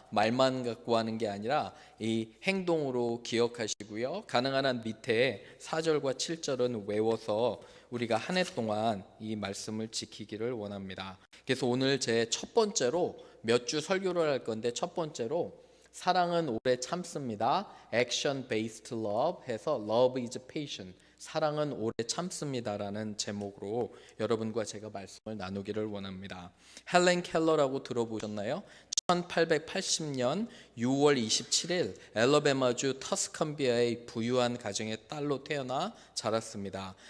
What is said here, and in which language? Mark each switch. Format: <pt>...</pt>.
<ko>말만 갖고 하는 게 아니라 이 행동으로 기억하시고요. 가능한 한 밑에 4절과 7절은 외워서 우리가 한 해 동안 이 말씀을 지키기를 원합니다. 그래서 오늘 제 첫 번째로 몇 주 설교를 할 건데, 첫 번째로 사랑은 오래 참습니다.</ko> <en>Action based love 해서 Love is patient.</en> <ko>사랑은 오래 참습니다라는 제목으로 여러분과 제가 말씀을 나누기를 원합니다. 헬렌 켈러라고 들어보셨나요? 1880년 6월 27일 엘러베마주 터스컨비아의 부유한 가정의 딸로 태어나 자랐습니다.</ko>